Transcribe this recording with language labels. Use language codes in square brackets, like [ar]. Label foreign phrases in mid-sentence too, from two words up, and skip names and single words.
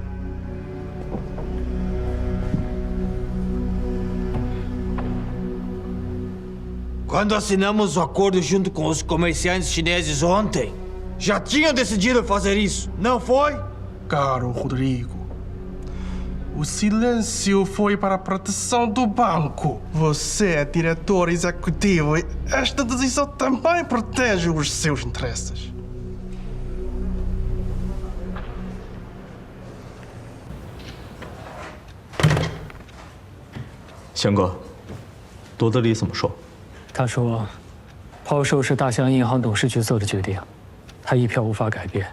[pt] Quando assinamos o acordo junto com os comerciantes chineses ontem, já tinham decidido fazer isso, não foi? Caro Rodrigo, o silêncio foi para a proteção do banco. Você é diretor executivo e esta decisão também protege os seus interesses. [zh] 贤哥，多德里怎么说？他说，抛售是大象银行董事局做的决定，他一票无法改变。